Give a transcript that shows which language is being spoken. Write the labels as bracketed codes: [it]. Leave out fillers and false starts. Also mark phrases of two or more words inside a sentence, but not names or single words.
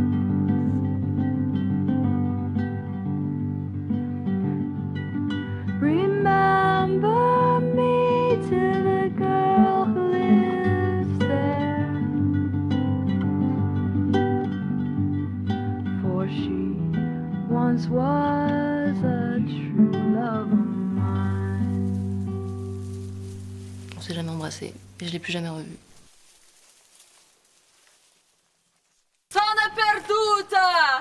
[en] remember me to the girl who lives there, for she once was a true love of mine. [fr] On s'est jamais embrassé. Et je l'ai plus jamais revu. [it] Sono perduta!